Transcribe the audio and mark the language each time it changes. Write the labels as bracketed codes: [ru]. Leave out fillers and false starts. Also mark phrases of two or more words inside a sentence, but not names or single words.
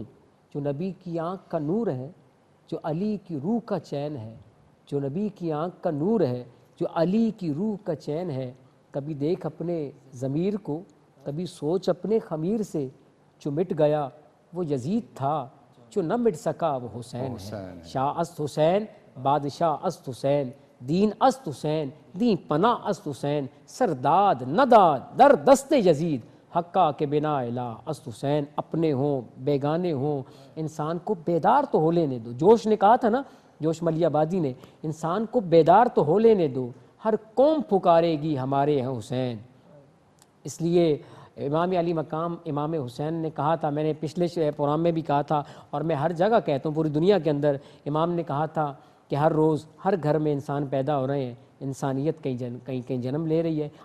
[ur] جو نبی کی آنکھ کا نور ہے، جو علی کی روح کا چین ہے، جو نبی کی آنکھ کا نور ہے، جو علی کی روح کا چین ہے۔ کبھی دیکھ اپنے ضمیر کو، کبھی سوچ اپنے خمیر سے، جو مٹ گیا وہ یزید تھا، جو نہ مٹ سکا وہ حسین ہے۔ [fa] شاہ است حسین، بادشاہ است حسین، دین است حسین، دین پناہ است حسین، سرداد نداد در دست یزید، حقا کے بنا الہ است حسین۔ [ur] اپنے ہوں بیگانے ہوں، انسان کو بیدار تو ہو لینے دو۔ جوش نے کہا تھا نا، جوش ملی آبادی نے، انسان کو بیدار تو ہو لینے دو، ہر قوم پکارے گی ہمارے ہیں حسین۔ اس لیے امام علی مقام امام حسین نے کہا تھا، میں نے پچھلے پروگرام میں بھی کہا تھا اور میں ہر جگہ کہتا ہوں پوری دنیا کے اندر، امام نے کہا تھا کہ ہر روز ہر گھر میں انسان پیدا ہو رہے ہیں، انسانیت کہیں جنم لے رہی ہے۔